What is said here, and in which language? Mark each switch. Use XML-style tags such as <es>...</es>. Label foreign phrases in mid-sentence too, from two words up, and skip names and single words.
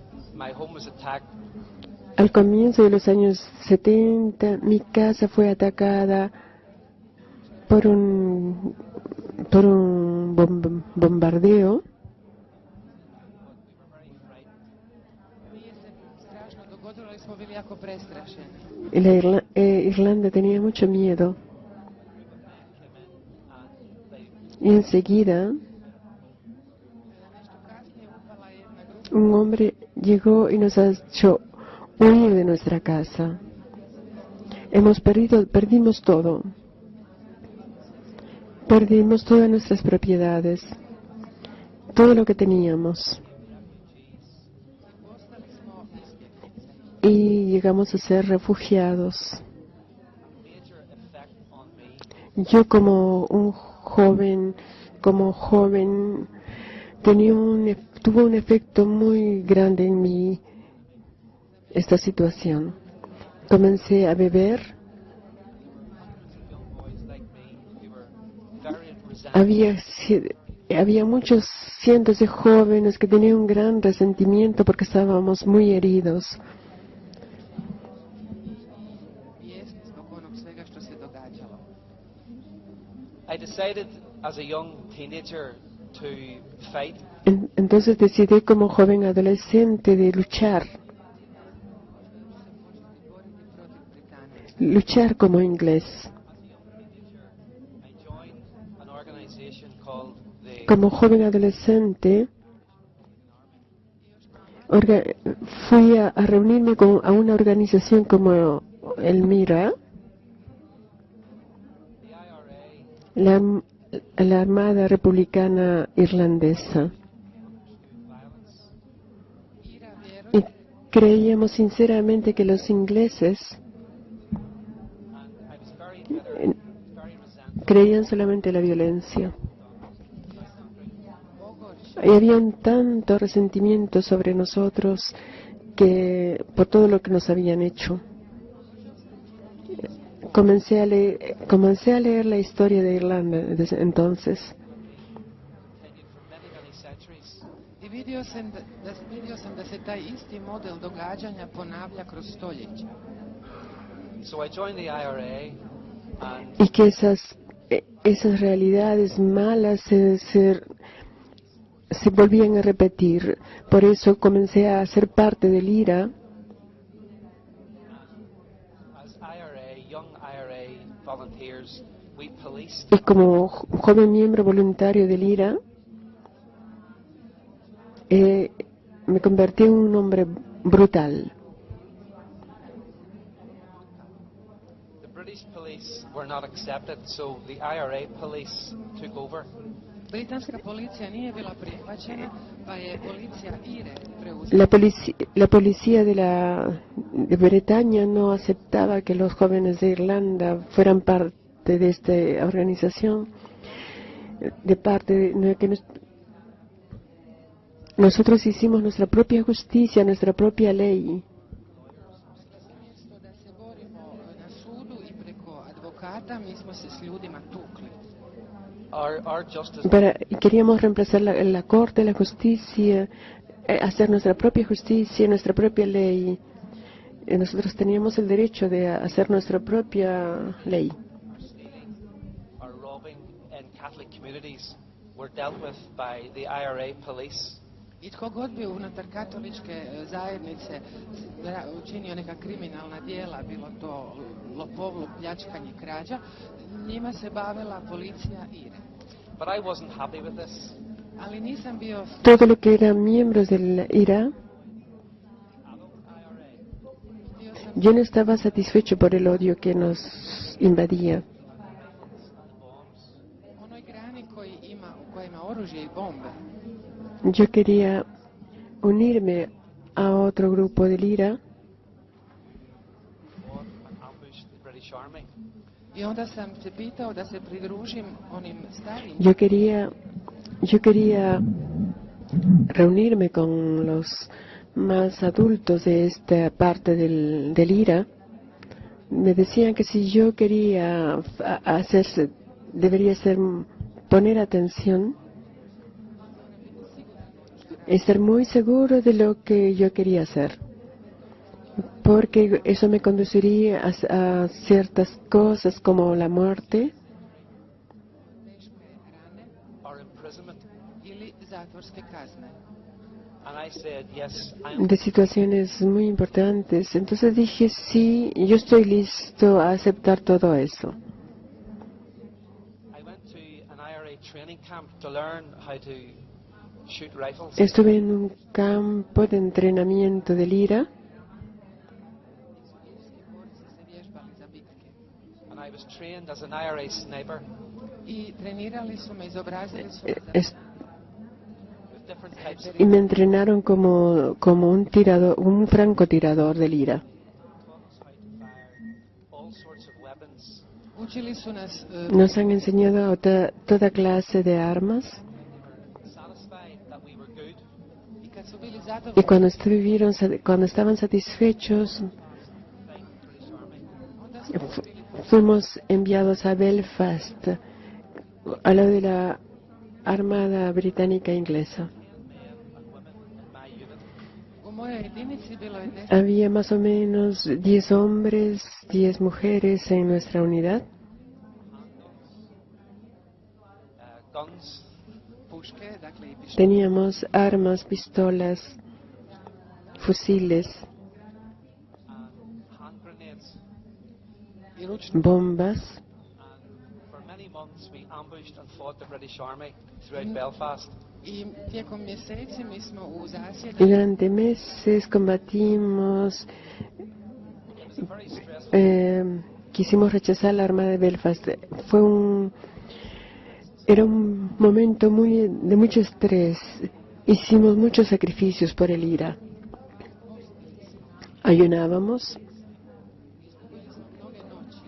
<en>My home was attacked</en> <es>Al comienzo de los años 70, mi casa fue atacada por un bombardeo.</es> <hr>Nije se strašno dogodilo, ali smo bili jako prestrašeni.</hr> <es>Y Irlanda tenía mucho miedo. Y enseguida</es> <hr>Nešto kasnije upala je jedna grupa.</hr> <es>un hombre llegó y nos ha hecho huir de nuestra casa. Perdimos todo. Perdimos todas nuestras propiedades, todo lo que teníamos.</es> <hr>Postali smo izbjeglice.</hr> <es>Y llegamos a ser refugiados.</es> <en>major effect on me.</en> <es>Yo como joven, tuvo un efecto muy grande en mí esta situación. Comencé a beber.</es> <en>Young boys like me, we were very resentful.</en> <es>Había muchos cientos de jóvenes que tenían un gran resentimiento porque estábamos muy heridos.</es> <hr>Bijesni zbog onog svega što se događalo.</hr> <en>I decided as a young teenager to fight.</en> <es>Entonces decidí como joven adolescente de luchar</es> <hr>Boriti protiv Britanije.</hr> <es>luchar como inglés.</es> <en>I joined an organization called the</en> <es>Como joven adolescente, fui a reunirme a una organización como el MIRA, IRA, la Armada Republicana Irlandesa.</es> <en>violence.</en> <hr>Ira vjeruje</hr> <es>Y creíamos sinceramente que los ingleses</es> <en>And I was very bitter, very resentful.</en> <es>creían solamente en la violencia.</es> <hr>ogorčen.</hr> <es>Y había un tanto resentimiento sobre nosotros que por todo lo que nos habían hecho. Comencé a leer la historia de Irlanda desde entonces.</es> <en>continued for many, many centuries.</en> <hr>I vidio sam da se taj isti model događanja ponavlja kroz stoljeća.</hr> <en>So I joined the IRA, and</en> <es>Y que esas realidades malas se volvían a repetir. Por eso comencé a ser parte del IRA.</es> <en>as young IRA volunteers, we policed</en> <es>Y como joven miembro voluntario del IRA, me convertí en un hombre brutal.</es> <en>the British police were not accepted, so the IRA police took over.</en> <hr>Britanska policija nije bila prihvaćena, pa je policija IRE preuzela.</hr> <es>La policía de Bretaña no aceptaba que los jóvenes de Irlanda fueran parte de esta organización. Nosotros hicimos nuestra propia justicia, nuestra propia ley.</es> <hr>Umjesto da se borimo na sudu i preko advokata, mi smo se s ljudima tukli.</hr> <en>Our justice</en> <es>Y queríamos reemplazar la corte, la justicia, hacer nuestra propia justicia, nuestra propia ley. Nosotros teníamos el derecho de hacer nuestra propia ley.</es> <en>stealing or robbing in Catholic communities were dealt with by the IRA police.</en> <hr>I tko god bi unutar katoličke zajednice učinio neka kriminalna dijela, bilo to lopovluk, pljačkanje, krađa, njima se bavila policija IRE.</hr> <en>But I wasn't happy with this.</en> <hr>Ali nisam bio</hr> <es>Todo lo que eran miembros del IRA,</es> <hr>htio sam</hr> <es>yo no estaba satisfecho por el odio que nos invadía.</es> <hr>onoj grani koja ima oružje i bombe.</hr> <es>Yo quería unirme a otro grupo del IRA</es> <en>Fought and ambushed the British Army.</en> <hr>I onda sam se pitao da se pridružim onim starim.</hr> <es>Yo quería reunirme con los más adultos de esta parte del IRA. Me decían que si yo quería debería poner atención, estar muy seguro de lo que yo quería hacer, porque eso me conduciría a ciertas cosas como la muerte</es> <hr>Teške rane</hr> <en>Or imprisonment.</en> <hr>ili zatvorske kazne.</hr> <en>And I said, yes, I'm</en> <es>de situaciones muy importantes. Entonces dije, sí, yo estoy listo a aceptar todo eso.</es> <en>I went to an IRA training camp to learn how to shoot rifles.</en> <es>Estuve en un campo de entrenamiento del IRA</es> <hr>Irski borci se vježbali za bitke.</hr> <en>And I was trained as an IRA sniper</en> <hr>I trenirali su me, izobrazili su me za</hr> <es>Es-</es> <en>with different types of</en> <es>y me entrenaron como un francotirador del IRA.</es> <en>taught us how to fire all sorts of weapons.</en> <hr>Učili su nas</hr> <es>Nos han enseñado toda clase de armas</es> <en>Satisfied that we were good,</en> <hr>i kad su bili</hr> <es>y</es> <hr>zadovoljni,</hr> <es>cuando estaban satisfechos,</es> <en>fight the British Army.</en> <hr>onda smo bili</hr> <es>fuimos enviados a Belfast, a lo de la Armada Británica Inglesa.</es> <en>Men and women in my unit.</en> <hr>u mojoj jedinici bilo je 10</hr> <es>Había más o menos 10 hombres, 10 mujeres en nuestra unidad.</es> <en>Guns,</en> <hr>puške, dakle i pištolje.</hr> <es>Teníamos armas, pistolas, fusiles,</es> <en>and hand grenades.</en> <hr>I ručni.</hr> <es>bombas.</es> <en>And for many months we ambushed and fought the British Army throughout Belfast.</en> <hr>I tijekom mjeseci mi smo u</hr> <es>Y</es> <hr>zasjedu</hr> <es>durante meses combatimos,</es> <en>It was a very stressful</en> <es>quisimos rechazar la Armada de Belfast. Era un momento de mucho estrés. Hicimos muchos sacrificios por el IRA. Ayunábamos,</es> <hr>mnoge noći.</hr>